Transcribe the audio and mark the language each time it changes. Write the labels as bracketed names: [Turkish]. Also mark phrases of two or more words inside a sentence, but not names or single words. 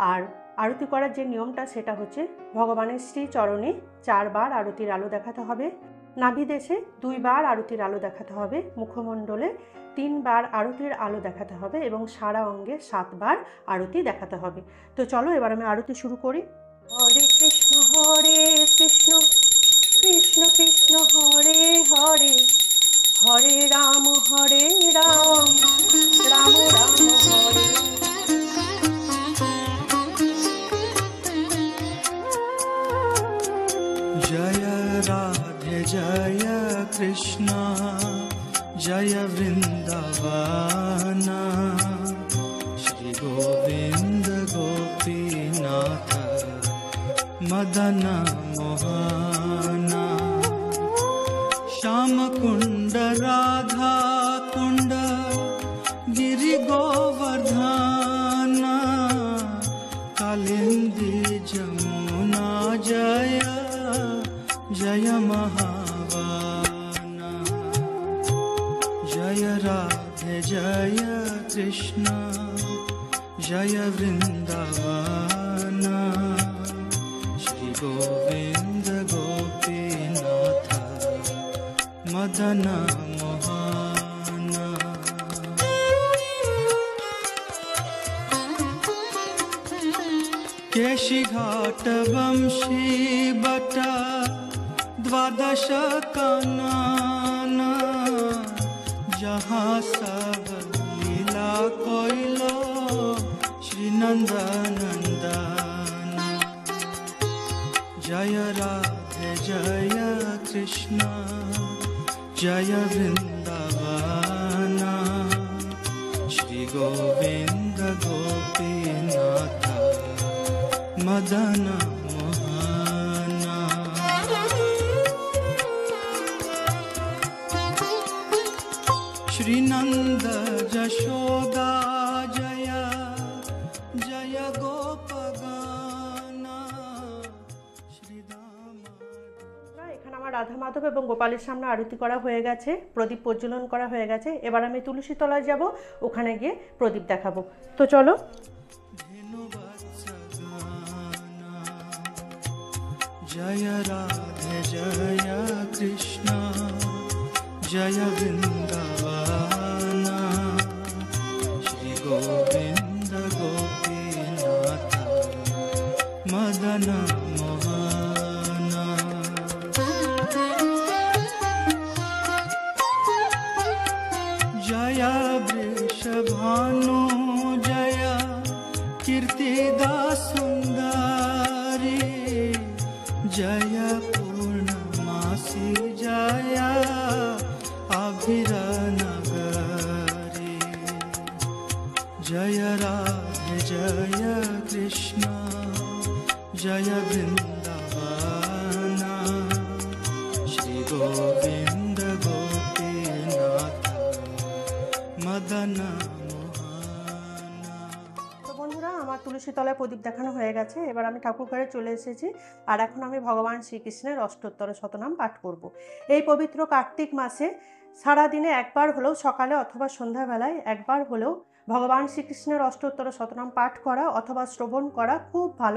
[Bangla] আর আরতি করার যে নিয়মটা সেটা হচ্ছে ভগবানের শ্রী চরণে 4 বার আরতির আলো দেখাতে হবে, নাভিদেশে 2 বার আরতির আলো দেখাতে হবে, মুখমণ্ডলে 3 বার আরতির আলো দেখাতে হবে এবং সারা অঙ্গে 7 বার আরতি দেখাতে হবে। তো চলো এবার আমি আরতি শুরু করি। হরে কৃষ্ণ কৃষ্ণ কৃষ্ণ হরে হরে, হরে রাম রাম রাম হরে। জয় রাধে জয় কৃষ্ণ জয় বৃন্দাবন, শ্রী গোবিন্দ গোপীনাথ মদন মোহন, শ্যাম কুণ্ড রাধা কুণ্ড গিরি গোবর্ধন, কালিন্দী যমুনা জয় জয় মহাবানা। জয় রাধে জয় কৃষ্ণ জয় বৃন্দাবন, শ্রী গোবিন্দ গোপীনাথ মদন মোহন। কেশী ঘাট বংশী বট দ্বাদশ কানন, যাহাঁ সব লীলা কোইলো শ্রী নন্দনন্দন। জয় রাধে জয় কৃষ্ণ জয় বৃন্দাবন, শ্রী গোবিন্দ গোপীনাথ মদন মোহন। শ্রী নন্দ যশোদা জয় জয় গোপগানা, শ্রী এখানে আমার রাধা মাধব এবং গোপালের সামনে আরতি করা হয়ে গেছে, প্রদীপ প্রজ্বলন করা হয়ে গেছে। এবার আমি তুলসী তলায় যাব, ওখানে গিয়ে প্রদীপ দেখাবো। তো চলো। জয় রাধে জয় কৃষ্ণ জয় বৃন্দাবন, শ্রী গোবিন্দ গোপীনাথ মদন মোহন। জয় বৃষভানু জয় কীর্তিদা সুন্দরী, জয় পূর্ণমাসী জয় অভিরনগরী। জয় রাধে জয় কৃষ্ণ জয় বৃন্দাবন, শ্রী গোবিন্দ গোপীনাথ মদন আমার তুলসী তলায় প্রদীপ দেখানো হয়ে গেছে। এবার আমি ঠাকুর ঘরে চলে এসেছি, আর এখন আমি ভগবান শ্রীকৃষ্ণের অষ্টোত্তর শতনাম পাঠ করব। এই পবিত্র কার্তিক মাসে সারাদিনে একবার হলেও সকালে অথবা সন্ধ্যাবেলায় একবার হলেও ভগবান শ্রীকৃষ্ণের অষ্টোত্তর শতনাম পাঠ করা অথবা শ্রবণ করা খুব ভালো।